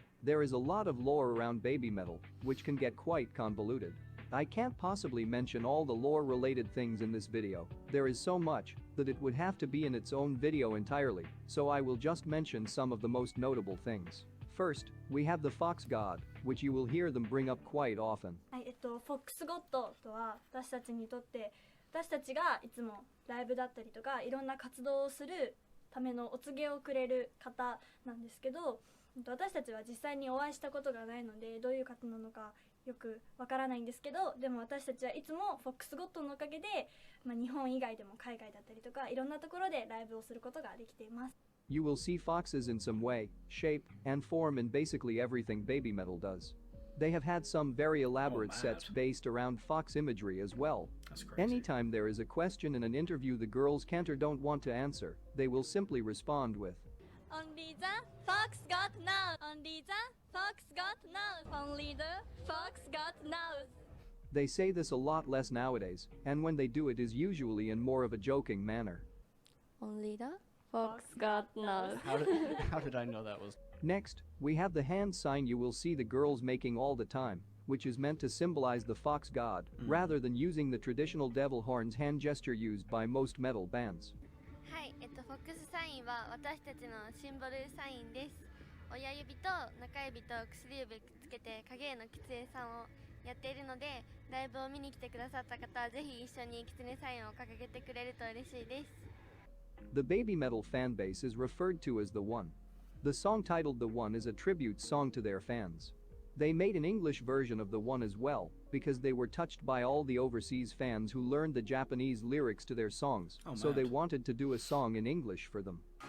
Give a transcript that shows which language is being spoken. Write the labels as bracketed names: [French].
[English] There is a lot of lore around Baby Metal, which can get quite convoluted. I can't possibly mention all the lore-related things in this video. There is so much that it would have to be in its own video entirely, so I will just mention some of the most notable things. First, we have the Fox God, which you will hear them bring up quite often. [Japanese] はい、フォックスゴッドとは私たちにとって私たちがいつもライブだったりとかいろんな活動をするためのお告げをくれる方なんですけど、私たちは実際にお会いしたことがないのでどういう方なのかよくわからないんですけど、でも私たちはいつもフォックスゴッドのおかげで、日本以外でも海外だったりとかいろんなところでライブをすることができています。 [English] You will see foxes in some way, shape, and form in basically everything Baby Metal does. They have had some very elaborate sets based around fox imagery as well. That's crazy. Anytime there is a question in an interview the girls can't or don't want to answer, they will simply respond with, Only the fox got now. Only the fox got now. Only the fox got now. They say this a lot less nowadays, and when they do it is usually in more of a joking manner. Only the Fox got now. How did I know that was? Next, we have the hand sign you will see the girls making all the time, which is meant to symbolize the fox god, rather than using the traditional devil horns hand gesture used by most metal bands. [Japanese] はい、フォックスサインは私たちのシンボルサインです。親指と中指と薬指くっつけて影絵のキツネさんをやっているので、ライブを見に来てくださった方はぜひ一緒にキツネサインを掲げてくれると嬉しいです。 [English] The Baby Metal fanbase is referred to as The One. The song titled The One is a tribute song to their fans. They made an English version of The One as well, because they were touched by all the overseas fans who learned the Japanese lyrics to their songs, so they wanted to do a song in English for them.